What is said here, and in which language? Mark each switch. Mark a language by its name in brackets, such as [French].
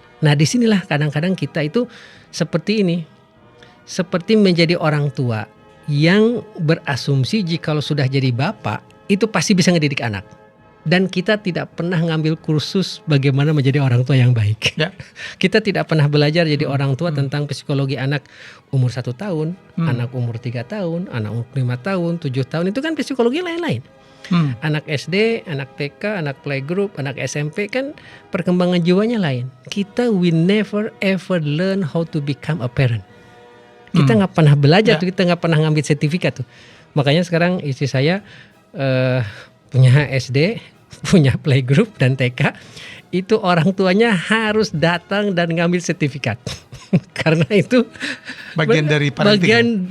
[Indonesian] Nah, disinilah kadang-kadang kita itu seperti ini, seperti menjadi orang tua yang berasumsi jikalau sudah jadi bapak itu pasti bisa ngedidik anak, dan kita tidak pernah ngambil kursus bagaimana menjadi orang tua yang baik. Ya. Kita tidak pernah belajar jadi orang tua tentang psikologi anak umur 1 tahun, anak umur 3 tahun, anak umur 5 tahun, 7 tahun, itu kan psikologi lain-lain. Anak SD, anak TK, anak playgroup, anak SMP kan perkembangan jiwanya lain. [English] We never ever learn how to become a parent. [Indonesian] Kita nggak pernah belajar tuh, kita nggak pernah ngambil sertifikat tuh. Makanya sekarang istri saya punya SD, punya playgroup dan TK, itu orang tuanya harus datang dan ngambil sertifikat. Karena itu bagian dari parenting.